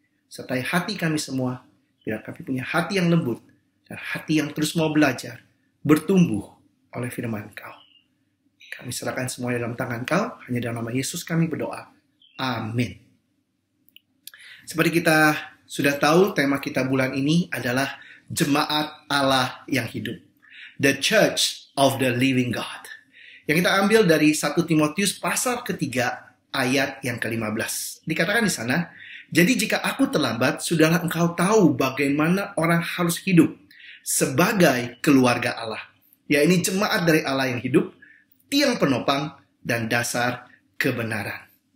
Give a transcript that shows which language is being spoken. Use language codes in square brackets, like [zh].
[id] Sertai hati kami semua, bila kami punya hati yang lembut, dan hati yang terus mau belajar, bertumbuh oleh firman Engkau. Kami serahkan semuanya dalam tangan Engkau, hanya dalam nama Yesus kami berdoa. Amin. Seperti kita sudah tahu, tema kita bulan ini adalah Jemaat Allah yang hidup. [en] The Church of the Living God. [id] Yang kita ambil dari 1 Timotius pasal ketiga ayat yang ke-15. Dikatakan di sana, jadi jika aku terlambat, sudahlah engkau tahu bagaimana orang harus hidup sebagai keluarga Allah. Ya, ini jemaat dari Allah yang hidup, tiang penopang dan dasar kebenaran.